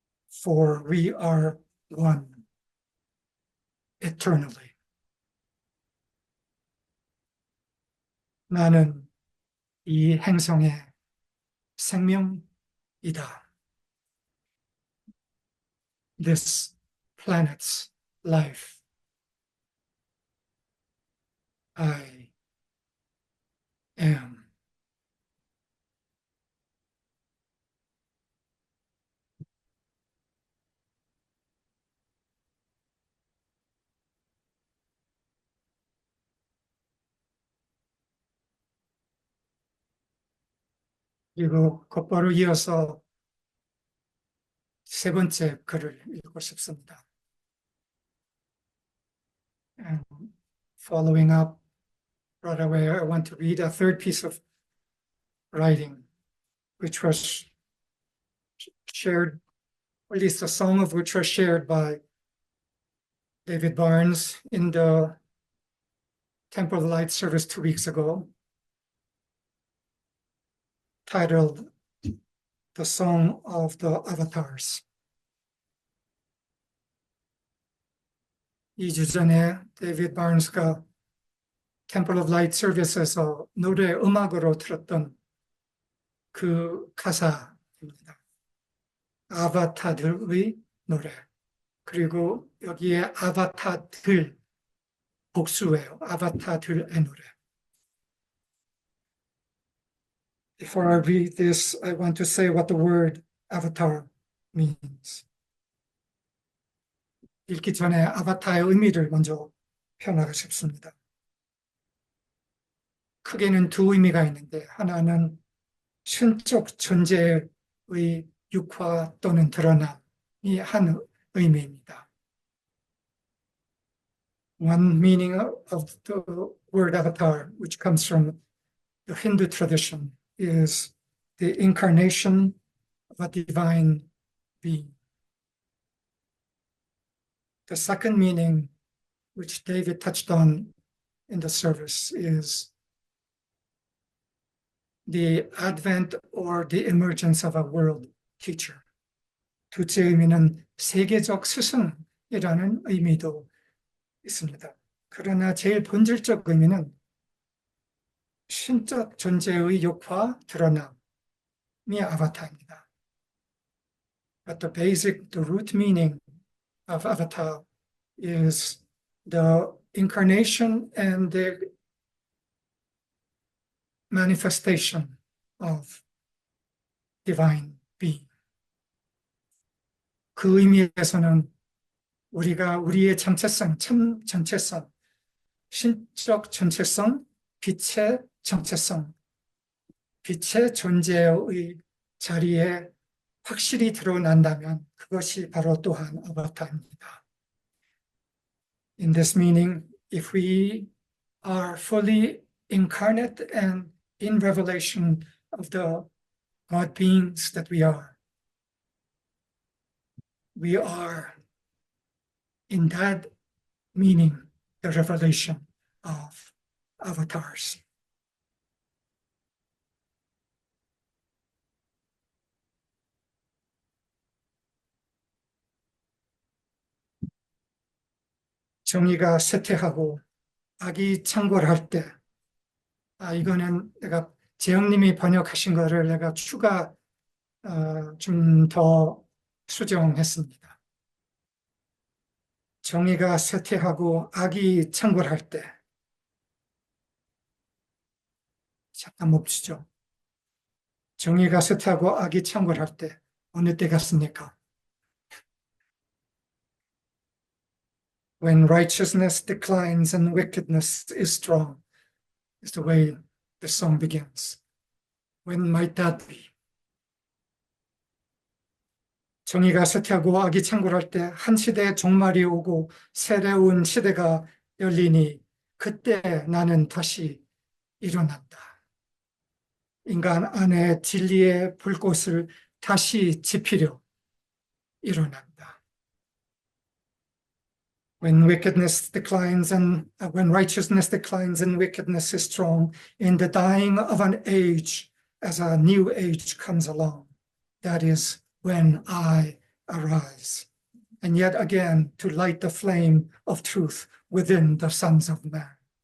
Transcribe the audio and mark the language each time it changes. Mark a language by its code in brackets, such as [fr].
[en] For we are one eternally. [ko] 나는 이 행성의 생명이다. [en] This planet's life. I am. [ko] 그리고 곧바로 이어서 세 번째 글을 읽고 싶습니다. [en] And following up right away, I want to read a third piece of writing, which was shared, or at least a song of which was shared by David Barnes in the Temple of Light service 2 weeks ago, titled The Song of the Avatars. [ko] 2주 전에 데이비드 바른스가 Temple of Light 서비스에서 노래 음악으로 틀었던 그 가사입니다. 아바타들의 노래. 그리고 여기에 아바타들 복수예요. 아바타들의 노래. [en] Before I read this, I want to say what the word avatar means. [ko] 읽기 전에 아바타의 의미를 먼저 표현하고 싶습니다. 크게는 두 의미가 있는데 하나는 신적 존재의 육화 또는 드러남이 한 의미입니다. [en] One meaning of the word avatar, which comes from the Hindu tradition is the incarnation of a divine being. The second meaning, which David touched on in the service, is the advent or the emergence of a world teacher. [ko] 둘째 의미는 세계적 스승이라는 의미도 있습니다. 그러나 제일 본질적 의미는 신적 존재의 역화 드러남이 아바타입니다. [en] But the root meaning of avatar is the incarnation and the manifestation of divine being. [ko] 그 의미에서는 우리가 우리의 정체성, 참 정체성, 신적 정체성, 빛의 정체성, 빛의 존재의 자리에 확실히 드러난다면 그것이 바로 또한 아바타입니다. [en] In this meaning, if we are fully incarnate and in revelation of the God beings that we are in that meaning the revelation of avatars. [ko] 정의가 쇠퇴하고 악이 창궐할 때, 이거는 내가 재영님이 번역하신 거를 내가 추가 좀 더 수정했습니다. 정의가 쇠퇴하고 악이 창궐할 때, 잠깐 멈추죠. 정의가 쇠퇴하고 악이 창궐할 때 어느 때 같습니까? [en] When righteousness declines and wickedness is strong, is the way the song begins. When might that be? [ko] 정의가 쇠퇴하고 악이 창궐할 때 한 시대의 종말이 오고 새로운 시대가 열리니 그때 나는 다시 일어난다. 인간 안에 진리의 불꽃을 다시 지피려 일어난다. [en] When wickedness declines and when righteousness declines and wickedness is strong, in the dying of an age, as a new age comes along, that is when I arise. And yet again, to light the flame of truth within the sons of man.